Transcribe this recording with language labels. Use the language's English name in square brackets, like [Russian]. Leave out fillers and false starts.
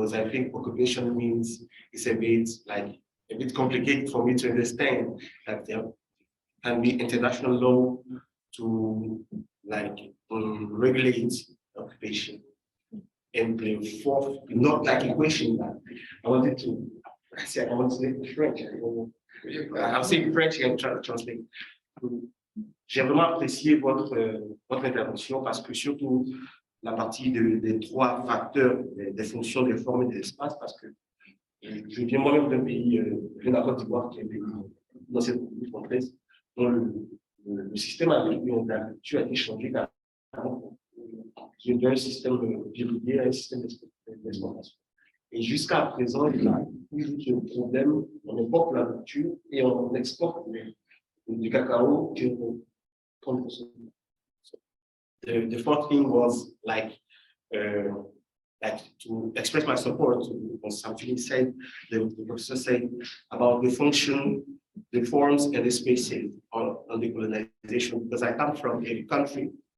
[English] Because I think occupation means it's a bit complicated for me to understand that there can be international law to regulate occupation. And the fourth, not like a question that I want to say French. I'll say French and try to translate. [French] J'ai vraiment apprécié votre intervention parce que surtout la partie des trois facteurs des fonctions, des formes et des espaces, parce que je viens moi-même d'un pays, de la Côte d'Ivoire, qui est un pays dans cette complexe, dont le système agricole a été changé carrément d'un système verrouillé à un système d'exportation. Et jusqu'à présent, il y a toujours ce problème, on importe la nourriture et on exporte du cacao qu'on consomme. [English] The fourth thing was to express my support to something said, the professor said about the function, the forms and the spaces on the colonization, because I come from a country,